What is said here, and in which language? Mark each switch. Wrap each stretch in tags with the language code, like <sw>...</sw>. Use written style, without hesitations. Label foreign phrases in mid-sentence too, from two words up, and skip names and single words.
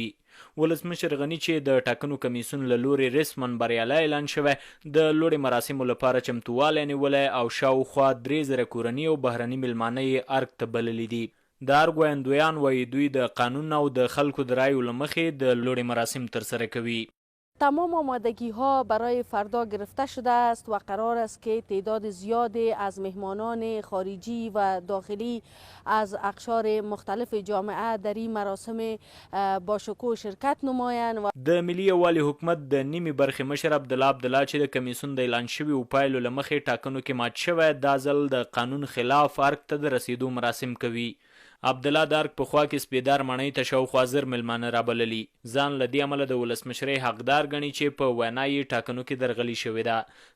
<ps>ولسمشر غني چې د ټاکنو کمیسیون له لوري رسما بریالی اعلان شوی، د لوړې مراسمو لپاره چمتووالی نیولی او شاوخوا 3000 کورني او بهرني میلمانه یې ارګ ته بللي دي. د ارګ ویاندویان وایي دوی د قانون او د خلکو د رایو له مخې د لوړې مراسم ترسره کوي.</ps> <fa>تمام آمادگی ها برای فردا گرفته شده است و قرار است که تعداد زیادی از مهمانان خارجی و داخلی از اقشار مختلف جامعه در این مراسم با شکوه شرکت نمایند.</fa> <ps>د ملي یووالي حکومت د نیمې برخې مشر عبدالله چې د کمیسیون د اعلان شویو پایلو له مخې ټاکنو کې مات شوی، دا ځل د قانون خلاف ارګ ته د رسیدو مراسم کوي. عبدالله د ارګ په خوا کې سپیدار ماڼۍ ته شاوخوا 1000 میلمانه رابللي. ځان له دې امله د ولسمشرۍ حقدار ګڼي چې په وینا یې ټاکنو کې درغلي شوې ده.</ps>